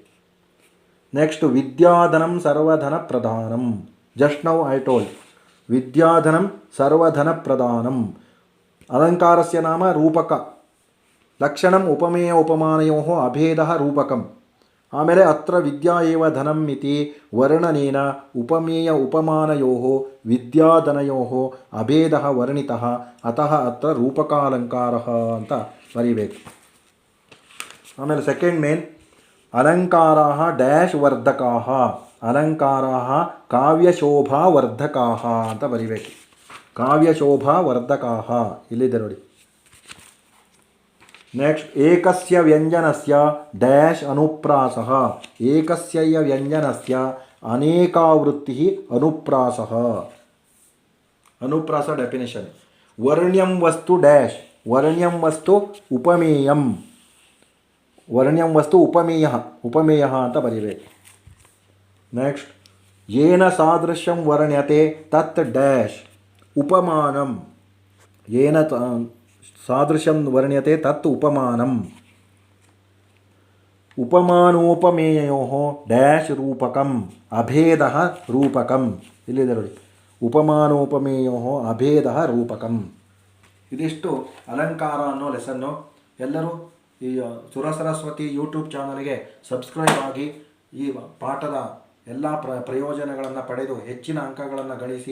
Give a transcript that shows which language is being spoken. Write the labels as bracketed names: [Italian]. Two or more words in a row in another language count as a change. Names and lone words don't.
[Sanskrit] ನೆಕ್ಸ್ಟ್ ವಿದ್ಯಾಧನಂ ಸರ್ವಧನ ಪ್ರಧಾನಂ. [English] just now I told [Sanskrit] ವಿದ್ಯಾಧನಂ ಸರ್ವಧನ ಪ್ರಧಾನಂ. ಅಲಂಕಾರಸ್ಯ ನಾಮ ರೂಪಕ. ಲಕ್ಷಣಂ ಉಪಮೇಯ ಉಪಮಾನಯೋ ಅಭೇದ ರೂಪಕಂ. ಆಮೇಲೆ ಅತ್ರ ವಿದ್ಯಾ ಏವ ಧನಂ ಇತಿ ವರ್ಣನೇನ ಉಪಮೇಯ ಉಪಮಾನಯೋ ವಿದ್ಯಾಧನಯೋ ಅಭೇದ ವರ್ಣಿತ. ಅತಃ ಅತ್ರ ರೂಪಕಾಲಂಕಾರ [Kannada] ಅಂತ ಬರಿಬೇಕು. ಆಮೇಲೆ [English] second main, [Sanskrit] ಅಲಂಕಾರಾಃ ಡ್ಯಾಶ್ ವರ್ಧಕಾಃ. ಅಲಂಕಾರಾಃ ಕಾವ್ಯಶೋಭಾ ವರ್ಧಕಾಃ [Kannada] ಅಂತ ಬರಿಬೇಕು. [Sanskrit] ಕಾವ್ಯಶೋಭಾ ವರ್ಧಕಾಃ [Kannada] ಇಲ್ಲಿದೆ ನೋಡಿ. [Sanskrit] नेक्स्ट एकस्य व्यञ्जनस्य डैश अनुप्रासः एकस्य व्यञ्जनस्य अनेकावृत्तिः अनुप्रासः अनुप्रास डेफिनेशन वर्ण्यं वस्तु डैश वर्ण्यं वस्तु उपमेयं वर्ण्यं वस्तु उपमेयः उपमेयः [Kannada] ಅಂತ ಬರೀಬೇಕು [Sanskrit] नेक्स्ट येन सादृश्यं वर्ण्यते तत् डैश उपमानम् येन सादृश्यं वर्ण्यते तत् उपमानम् उपमानोपमेयोः डैश रूपकम् अभेदः रूपकम् [Kannada] ಇಲ್ಲಿದೆ ನೋಡಿ [Sanskrit] ಉಪಮಾನೋಪಮೇಯೋಃ ಅಭೇದಃ ರೂಪಕಂ [Kannada] ಇದಿಷ್ಟು ಅಲಂಕಾರ ಅನ್ನೋ ಲೆಸನ್ನು. ಎಲ್ಲರೂ ಈ ಸುರಸರಸ್ವತಿ ಯೂಟ್ಯೂಬ್ ಚಾನಲ್ಗೆ ಸಬ್ಸ್ಕ್ರೈಬ್ ಆಗಿ ಈ ಪಾಠದ ಎಲ್ಲ ಪ್ರಯೋಜನಗಳನ್ನು ಪಡೆದು ಹೆಚ್ಚಿನ ಅಂಕಗಳನ್ನು ಗಳಿಸಿ.